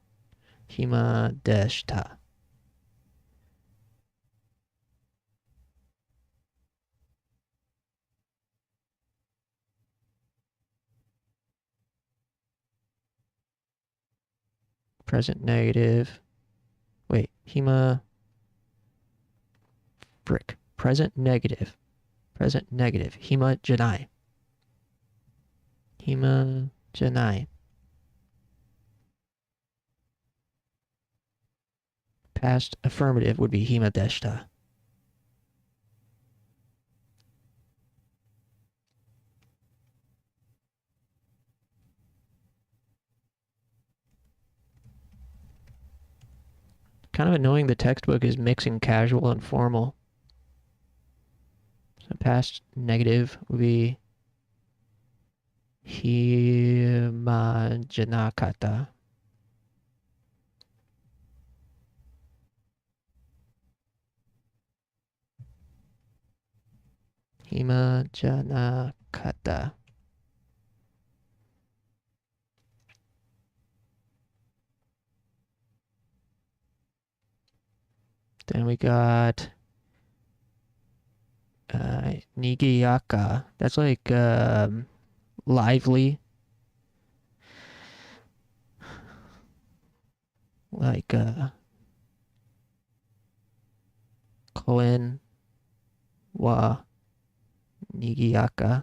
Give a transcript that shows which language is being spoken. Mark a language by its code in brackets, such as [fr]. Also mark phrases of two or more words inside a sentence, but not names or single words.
[ja] 暇でした. [en] Present negative. Wait, hima. Frick. Present negative. Present negative. [ja] 暇じゃない. 暇じゃない. [en] Past affirmative would be [ja] 暇でした. [en] Kind of annoying the textbook is mixing casual and formal. So past negative would be [ja] 暇じゃなかった. 暇じゃなかった. [en] Then we got nigiyaka. That's like lively. Like [ja] 公園は賑やか.